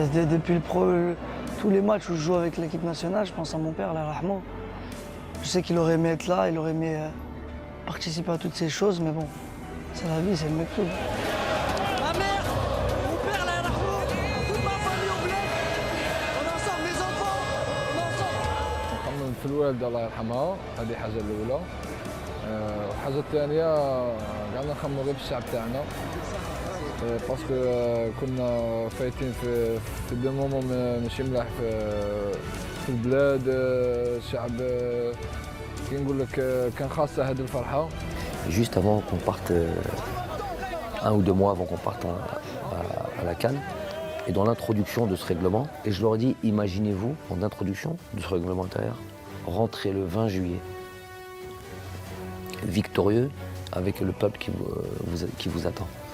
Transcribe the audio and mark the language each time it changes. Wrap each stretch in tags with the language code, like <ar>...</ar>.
<fr>Depuis tous les matchs où je joue avec l'équipe nationale, je pense à mon père, Allah yarhamou. Je sais qu'il aurait aimé être là, il aurait aimé participer à toutes ces choses, mais bon, c'est la vie, c'est le mektoub. Ma mère, mon père, Allah yarhamou, toute ma famille au bled, on est ensemble, mes enfants, on est ensemble.</fr> <ar>نطمن في الوالدة الله يرحمها، هذه حاجة الأولى. الحاجة الثانية قعدنا نخمموا غير في الشعب تاعنا. باسكو كنا فايتين في دو مومون ماشي ملاح في البلاد. الشعب كي نقول لك كان خاصة هذه الفرحة.</ar> <fr>Juste avant qu'on parte, 1 ou 2 mois avant qu'on parte à la CAN, et dans l'introduction de ce règlement, et je leur ai dit, imaginez-vous, en introduction de ce règlement intérieur, rentrer le 20 juillet, victorieux, avec le peuple qui vous attend.</fr>